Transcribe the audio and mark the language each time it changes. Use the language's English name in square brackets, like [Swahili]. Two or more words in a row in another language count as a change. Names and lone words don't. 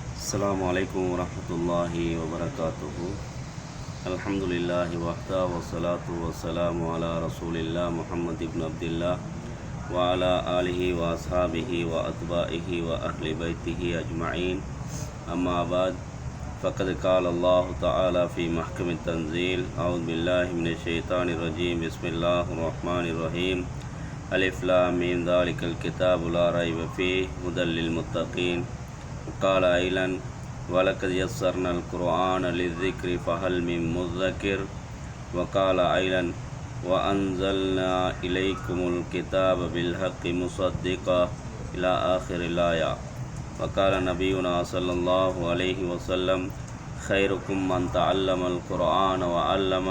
[Arabic] السلام عليكم ورحمة الله وبركاته الحمد لله وحده والصلاة والسلام على رسول الله محمد بن عبد الله وعلى آله وأصحابه وأتباعه وأهل بيته أجمعين. أما بعد. فقد قال الله تعالى في محكم التنزيل. أعوذ بالله من الشيطان الرجيم. بسم الله الرحمن الرحيم. الم ذلك الكتاب لا ريب فيه هدى للمتقين. قال أيضا ولقد يسرنا القرآن للذكر فهل من مدكر. وقال أيضا وأنزلنا إليكم الكتاب بالحق مصدقا إلى آخر الآية. وقال نبينا صلى الله عليه وسلم خيركم من تعلم القرآن وعلمه.